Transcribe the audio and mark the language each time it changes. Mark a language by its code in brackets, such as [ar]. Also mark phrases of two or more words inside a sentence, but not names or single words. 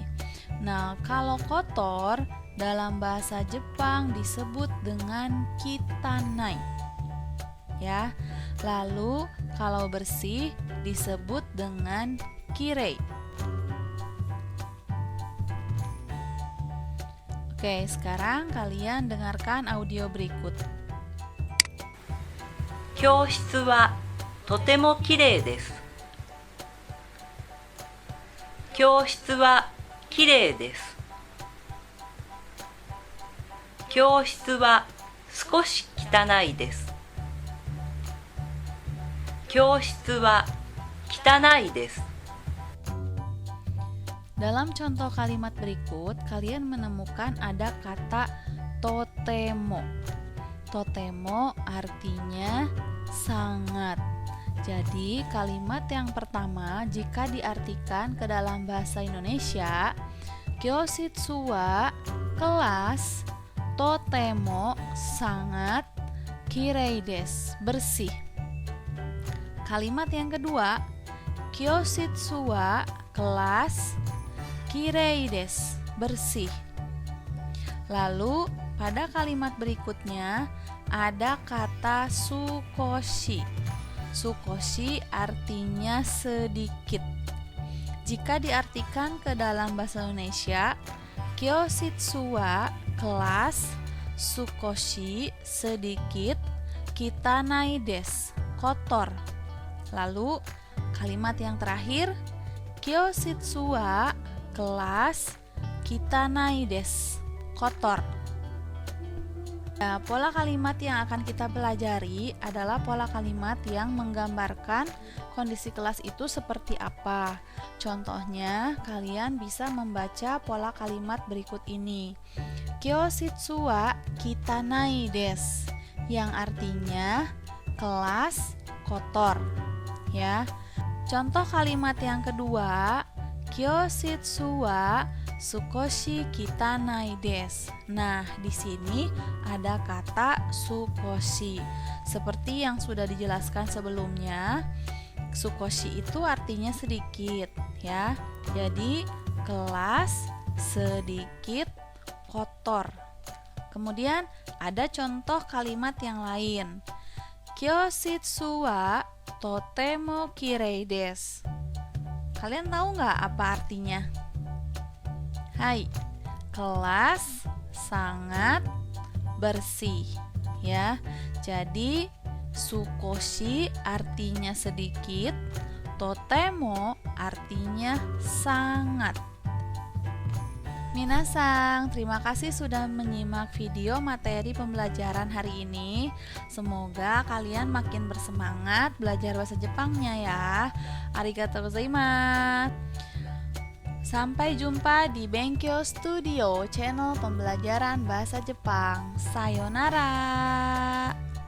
[id] Nah, kalau kotor dalam bahasa Jepang disebut dengan kitanai. ya. Lalu kalau bersih disebut dengan kirei. Oke, sekarang kalian dengarkan audio berikut. [ja] 教室はとてもきれいです。教室はきれいです。教室は少し汚いです。教室は汚いです。 [id] Dalam contoh kalimat berikut, kalian menemukan ada kata totemo. Totemo artinya sangat. Jadi, kalimat yang pertama jika diartikan ke dalam bahasa Indonesia, [ja] 教室は [id] kelas, totemo sangat, [ja] きれいです [id] bersih. Kalimat yang kedua, [ja] 教室は [id] kelas, [ja] きれいです [id] bersih. Lalu pada kalimat berikutnya ada kata sukoshi. Sukoshi artinya sedikit. Jika diartikan ke dalam bahasa Indonesia, [ja] 教室は [id] kelas, sukoshi sedikit, [ja] 汚いです [id] kotor. Lalu kalimat yang terakhir, [ja] 教室は [id] kelas, [ja] 汚いです [id] kotor. Nah, pola kalimat yang akan kita pelajari adalah pola kalimat yang menggambarkan kondisi kelas itu seperti apa. Contohnya, kalian bisa membaca pola kalimat berikut ini. [ja] 教室は汚いです, [id] yang artinya kelas kotor, ya. Contoh kalimat yang kedua, [ja] 教室は少し汚いです. [id] Nah, di sini ada kata sukoshi. Seperti yang sudah dijelaskan sebelumnya, sukoshi itu artinya sedikit, ya. Jadi, kelas sedikit kotor. Kemudian ada contoh kalimat yang lain. [ja] 教室はとてもきれいです. [id] Kalian tahu nggak apa artinya? Hai, kelas sangat bersih, ya. Jadi sukoshi artinya sedikit, totemo artinya sangat. Minasang, terima kasih sudah menyimak video materi pembelajaran hari ini. Semoga kalian makin bersemangat belajar bahasa Jepangnya ya. [ja] ありがとうございます. [id] Sampai jumpa di Benkyo Studio, channel pembelajaran bahasa Jepang. Sayonara.